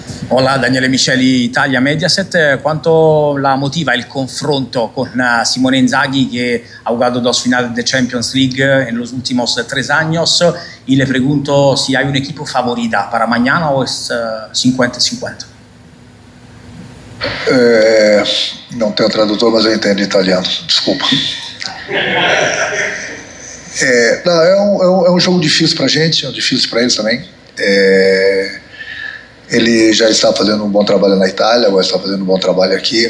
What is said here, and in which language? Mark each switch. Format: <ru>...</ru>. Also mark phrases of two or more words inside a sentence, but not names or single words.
<pt>Olá, Daniele Micheli, Italia Mediaset.</pt> <it>Quanto la motiva il confronto con Simone Inzaghi,</it> <es>que ha jugado 2 finales de Champions League en los últimos 3 años? Y le pregunto si hay un equipo favorita para mañana o es 50-50.</es> <pt>Não tenho tradutor, mas eu entendo italiano, desculpa. É um jogo difícil para a gente, é difícil para eles também. Ele já está fazendo um bom trabalho na Itália, agora está fazendo um bom trabalho aqui.</pt>